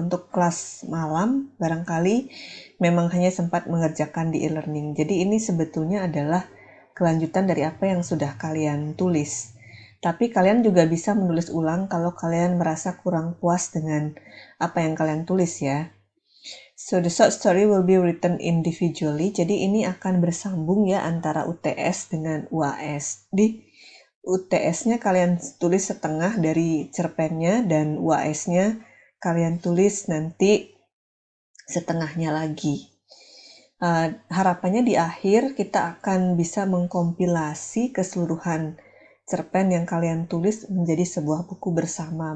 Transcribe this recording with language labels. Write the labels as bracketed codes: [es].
[id] Untuk kelas malam barangkali memang hanya sempat mengerjakan di e-learning. Jadi ini sebetulnya adalah kelanjutan dari apa yang sudah kalian tulis. Tapi kalian juga bisa menulis ulang kalau kalian merasa kurang puas dengan apa yang kalian tulis ya. [en] So the short story will be written individually. [id] Jadi ini akan bersambung ya antara UTS dengan UAS. Di UTS-nya kalian tulis setengah dari cerpennya dan UAS-nya kalian tulis nanti setengahnya lagi. Harapannya di akhir kita akan bisa mengkompilasi keseluruhan cerpen yang kalian tulis menjadi sebuah buku bersama.